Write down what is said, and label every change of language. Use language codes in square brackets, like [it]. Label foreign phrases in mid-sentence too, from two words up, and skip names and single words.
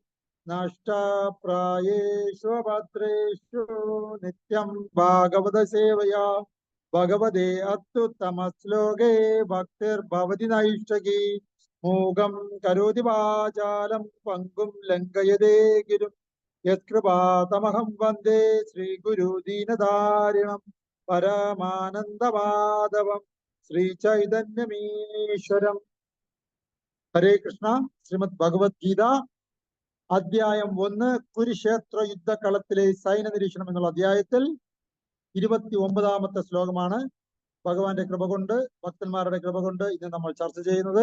[sa] नष्टप्रायेषु भद्रेषु नित्यं भागवत सेवया भगवते अत्युत्तमश्लोके भक्तिर्भवति नैष्ठिकी मूकं करोति वाचालं पङ्गुं लङ्घयते गिरिं यत्कृपातमहं वन्दे श्रीगुरु दीनदारिणं परमानन्दमाधवं ശ്രീചൈതന്യമീശ്വരം ഹരേ കൃഷ്ണ. [ml] ശ്രീമദ് ഭഗവത്ഗീത അധ്യായം 1 കുരുക്ഷേത്ര യുദ്ധകളത്തിലെ സൈന്യ നിരീക്ഷണം എന്നുള്ള അധ്യായത്തിൽ 29ാമത്തെ ശ്ലോകമാണ്. ഭഗവാന്റെ കൃപ കൊണ്ട് ഭക്തന്മാരുടെ കൃപ കൊണ്ട് ഇന്ന് നമ്മൾ ചർച്ച ചെയ്യുന്നത്.